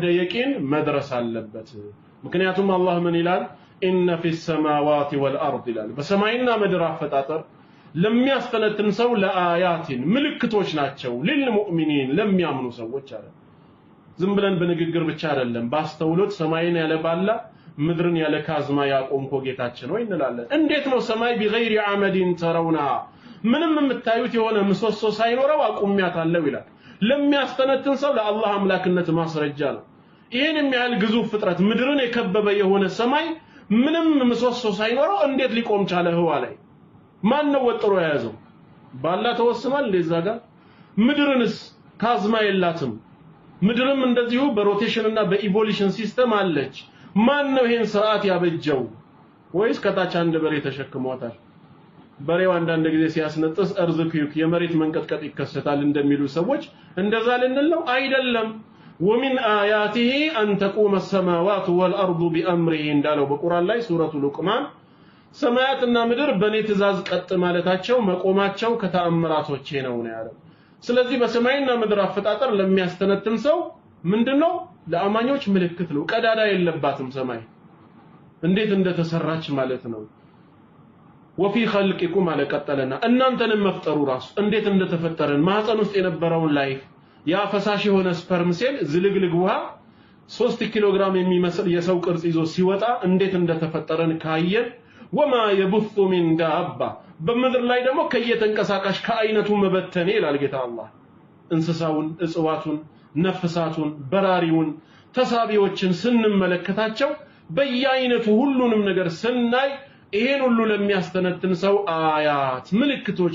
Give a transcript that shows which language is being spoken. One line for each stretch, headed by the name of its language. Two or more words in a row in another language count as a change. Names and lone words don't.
Amharic: የቂን መድረስ አለበት ምክንያቱም አላህ ምን ይላል
Arabic: إن في السماوات والأرض
Amharic: ይላል በሰማይና ምድር አፈጣጠር ለሚያስተነትን ሰው ለአያቲን ምልክቶች ናቸው ለልሙእሚኒን ለሚያምኑ ሰዎች አለ ዝም ብለን በንግግር ብቻ አይደለም ባስተውሎት ሰማይን ያለ ባላ ምድርን ያለ ካዝማ ያቆምኮ ጌታችን ወይ እንላለን እንዴት ነው ሰማይ
Arabic: بغير عمد ترونها
Amharic: ምንም የምታዩት የሆነ ምሰሶ ሳይኖረው አቁሚያታለው ይላል ለሚያስተነትን ሰው ለአላህ አምላክነት ማስረጃ ነው ይሄን የሚያህል ግዙፍ ፍጥረት ምድርን የከበበ የሆነ ሰማይ ምንም ምሰሶ ሳይኖረው እንዴት ሊቆም ቻለ ህዋ ላይ ማን ነው ወጥሮ ያዘው ባላ ተወስኗል ለዛ ጋር ምድርንስ ካዝማ የላትም ምድርም እንደዚሁ በሮቴሽን እና
English: evolution system
Amharic: አለች ማን ነው ይሄን ስርዓት ያበጀው ወይስ ከታች አንድ በሬ ተሸክሟታል በሬው አንዳንድ ጊዜ ሲያስነጥስ እርዝኩክ የመሬት መንቀጥቀጥ ይከሰታል እንደሚሉ ሰዎች እንደዛ ልንለው አይደለም
Arabic: ومن آياته أن تقوم السماوات والأرض بأمره
Amharic: እንዳለው በቁርአን ላይ ሱረቱ ሉቅማን ሰማያትና ምድር በኔ ትእዛዝ ቀጥ ማለታቸው መቆማቸው ከተአምራቶቼ ነው ያለው ስለዚህ በሰማይና ምድር አፈጣጠር ለሚያስተነትን ሰው ምንድነው ለአማኞች ምልክት ነው ቀዳዳ የለባትም ሰማይ እንዴት እንደተሰራች ማለት ነው
Arabic: وفي خلقكم على
Amharic: ቀጠለና እናንተንም መፍጠሩ ራሱ እንዴት እንደተፈጠረን ማህፀን ውስጥ የነበረውን ላይፍ ያ ፈሳሽ የሆነ
English: sperm cell
Amharic: ዝልግልግ ውሃ 3 ኪሎ ግራም የሚመስል የሰው ቅርጽ ይዞ ሲወጣ እንዴት እንደተፈጠረን ካየን
Arabic: وما يبث من
Amharic: دابة በምድር ላይ ደግሞ ከየተንቀሳቃሽ ከአይነቱ መበተኔ ይላል ጌታ አላህ እንስሳውን እጽዋቱን ነፍሳቱን በራሪውን ተሳቢዎችን ስንመለከታቸው በየአይነቱ ሁሉንም ነገር ስናይ ይሄን ሁሉ ለሚያስተነትን ሰው አያት ምልክቶች